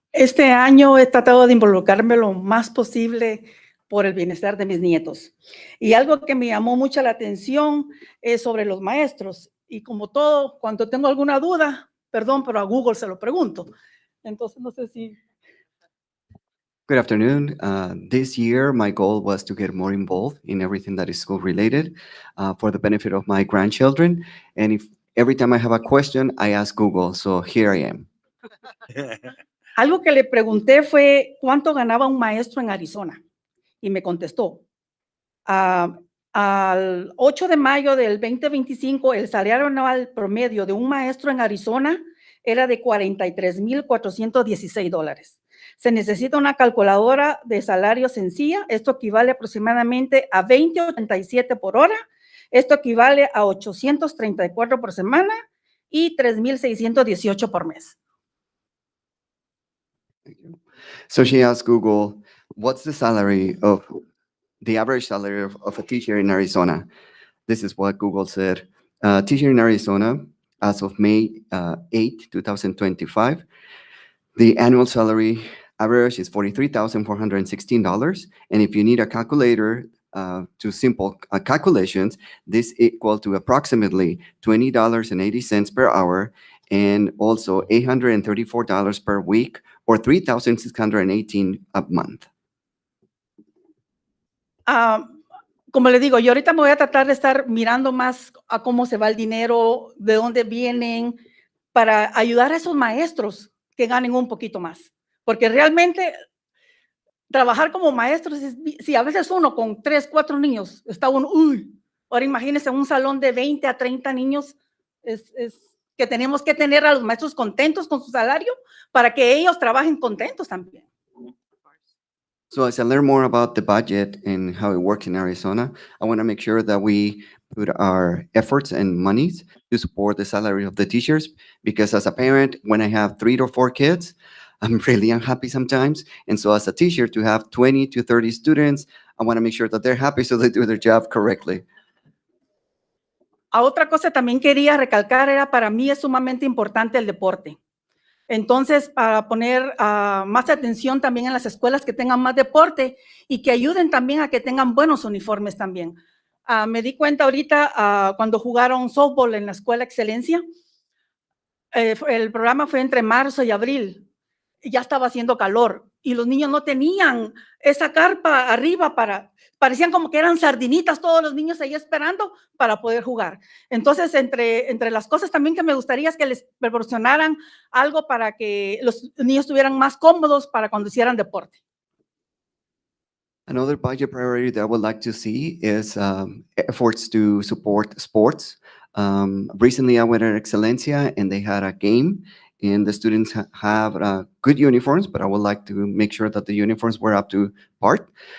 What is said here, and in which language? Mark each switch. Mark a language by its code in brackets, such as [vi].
[es] Este año he tratado de involucrarme lo más posible por el bienestar de mis nietos. Y algo que me llamó mucho la atención es sobre los maestros. Y como todo, cuando tengo alguna duda, perdón, pero a Google se lo pregunto. Entonces, no sé si... [en] Good afternoon. This year, my goal was to get more involved in everything that is school related for the benefit of my grandchildren. And if every time I have a question, I ask Google. So here I am. [es] Algo que le pregunté fue cuánto ganaba un maestro en Arizona. Y me contestó. Al 8 de mayo del 2025, el salario anual promedio de un maestro en Arizona era de $43,416. Se necesita una calculadora de salario sencilla. Esto equivale aproximadamente a $20.87 por hora. Esto equivale a $834 por semana y $3,618 por mes. [en] So she asked Google, what's the salary of the average salary of a teacher in Arizona? This is what Google said. Teacher in Arizona, as of May 8, 2025, the annual salary average is $43,416. And if you need a calculator to simple calculations, this equal to approximately $20.80 per hour and also $834 per week or $3,618 a month. [es] Como le digo, yo ahorita me voy a tratar de estar mirando más a cómo se va el dinero, de dónde vienen, para ayudar a esos maestros que ganen un poquito más. Porque realmente trabajar como maestros, si a veces uno con 3, 4 niños, está uno, ahora imagínense un salón de 20 a 30 niños, es que tenemos que tener a los maestros contentos con su salario para que ellos trabajen contentos también. [en] So as I learn more about the budget and how it works in Arizona, I want to make sure that we put our efforts and monies to support the salary of the teachers, because as a parent, when I have 3 to 4 kids, I'm really unhappy sometimes. And so as a teacher, to have 20 to 30 students, I want to make sure that they're happy so they do their job correctly. [es] A otra cosa también quería recalcar era, para mí es sumamente importante el deporte. Entonces, para poner más atención también en las escuelas que tengan más deporte y que ayuden también a que tengan buenos uniformes también. Me di cuenta ahorita cuando jugaron softball en la Escuela Excelencia, el programa fue entre marzo y abril, ya estaba haciendo calor y los niños no tenían esa carpa arriba parecían como que eran sardinitas todos los niños ahí esperando para poder jugar. Entonces, entre las cosas también que me gustaría es que les proporcionaran algo para que los niños estuvieran más cómodos para cuando hicieran deporte. [en] Another budget priority that I would like to see is efforts to support sports. Recently, I went at Excelencia and they had a game, and the students have good uniforms, but I would like to make sure that the uniforms were up to par.